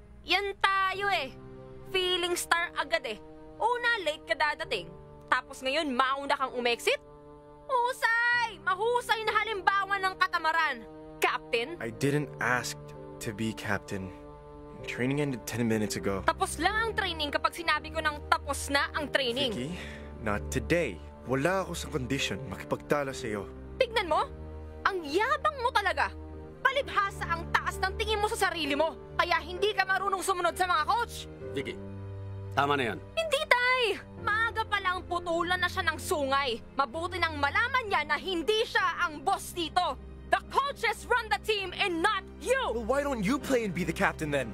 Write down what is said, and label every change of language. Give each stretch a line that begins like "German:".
Filipino: Yan tayo eh. Feeling star agad eh. Una, late ka dadating. Tapos ngayon, mauna kang umexit? Husay! Mahusay na halimbawa ng katamaran. Captain?
English: I didn't ask to be captain. Training ended 10 minutes ago.
Filipino: Tapos lang ang training kapag sinabi ko ng tapos na ang training.
English: Vicky, not today.
Filipino: Wala ako sa condition makipagtalo sa'yo. Tignan mo, ang yabang mo talaga. Palibhasa ang taas ng tingin mo sa sarili mo. Kaya hindi ka marunong sumunod sa mga coach. Vicky, tama na yan. Hindi, tay! Maaga pa lang putulan na siya ng sungay. Mabuti nang malaman niya na hindi siya ang boss dito.
English: The coaches run the team and not you! Well, why don't you play and be the captain then?